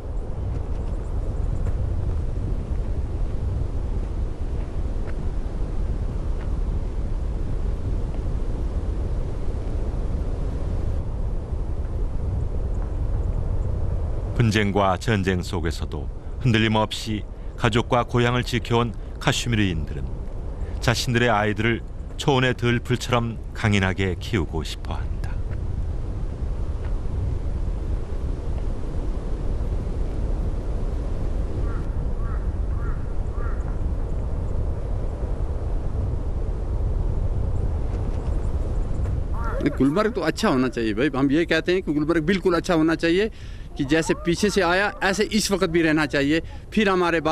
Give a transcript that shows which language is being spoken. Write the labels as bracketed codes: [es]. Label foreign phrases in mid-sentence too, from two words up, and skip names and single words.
[ko] 분쟁과 전쟁 속에서도 흔들림 없이 가족과 고향을 지켜온 카슈미르인들은 자신들의 아이들을 초원의 들풀처럼 강인하게 키우고 싶어 한다. [hi] गुलमर्ग तो अच्छा होना चाहिए भाई हम ये कहते हैं कि गुलमर्ग बिल्कुल अच्छा होना चाहिए कि जैसे पीछे से आया ऐसे इस वक्त भी रहना चाहिए फिर हमारे बाल